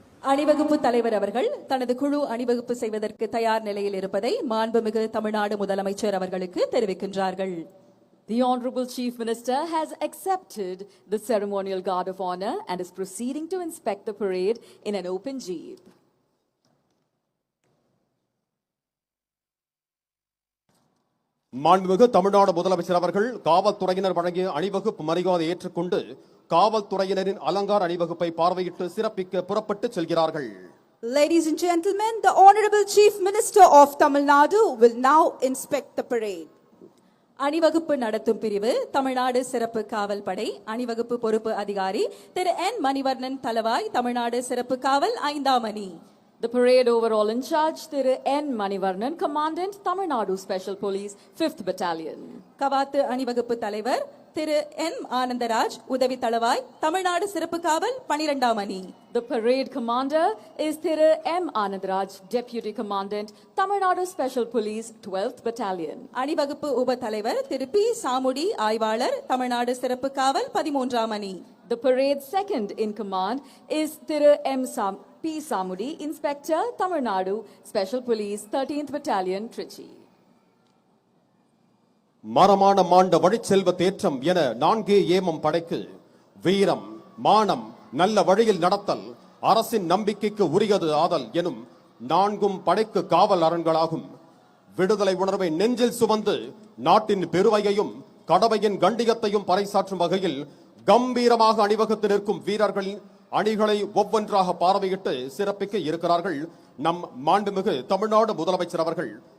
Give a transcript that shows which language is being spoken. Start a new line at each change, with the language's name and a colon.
Tamil: அணிவகுப்பு தலைவர் அவர்கள் தனது குழு அணிவகுப்பு செய்வதற்கு தயார் நிலையில் இருப்பதை மாண்புமிகு தமிழ்நாடு முதலமைச்சர் அவர்களுக்கு தெரிவிக்கின்றார்கள்.
English: The Honorable Chief Minister has accepted the ceremonial guard of honor and is proceeding to inspect the parade in an open jeep.
Tamil: மாண்புமிகு தமிழ்நாடு முதலமைச்சர் அவர்கள் காவல்துறையினர் வழங்கிய அணிவகுப்பு மரியாதை ஏற்றுக்கொண்டு காவல்துறையினரின் அலங்கார அணிவகுப்பை பார்வையிட்டு சிறப்பிக்க புறப்பட்டு செல்கிறார்கள்.
English: Ladies and gentlemen, the Honorable Chief Minister of Tamil Nadu will now inspect the parade.
Tamil: அணிவகுப்பு நடத்தும் பிரிவு தமிழ்நாடு சிறப்பு காவல் படை அணிவகுப்பு பொறுப்பு அதிகாரி திரு N மணிவர்ணன் தலவாய், தமிழ்நாடு சிறப்பு காவல் 5ஆம் அணி.
English: The parade overall in charge, Thiru N. Manivarnan, Commandant, Tamil Nadu Special Police, 5th Battalion.
Tamil: கவாத்து அணிவகுப்பு தலைவர் திரு N. ஆனந்தராஜ், உதவி தளவாய், தமிழ்நாடு சிறப்பு காவல் 12ஆம் அணி.
English: The parade commander is Thiru M. Anandaraj, Deputy Commandant, Tamil Nadu Special Police, 12th Battalion.
Tamil: அணிவகுப்பு உப தலைவர் திரு P. சாமுடி, ஆய்வாளர், தமிழ்நாடு சிறப்பு காவல் 13ஆம் அணி.
English: The parade second in command is Thiru M. P. Samudi, Inspector, Tamil Nadu Special Police, 13th Battalion, Trichy.
Tamil: மரமான மாண்ட வழிச்செல்வ தேற்றம் என 4 ஏமம் படைக்கு வீரம், மானம், நல்ல வழியில் நடத்தல், அரசின் நம்பிக்கைக்கு உரியது ஆதல் எனும் 4 படைக்கு காவல் அரண்களாகும். விடுதலை உணர்வை நெஞ்சில் சுமந்து நாட்டின் பெருமையையும் கடமையின் கண்டியத்தையும் பறைசாற்றும் வகையில் கம்பீரமாக அணிவகுத்து நிற்கும் வீரர்களின் அணிகளை ஒவ்வொன்றாக பார்வையிட்டு சிறப்பிக்க இருக்கிறார்கள் நம் மாண்புமிகு தமிழ்நாடு முதலமைச்சர் அவர்கள்.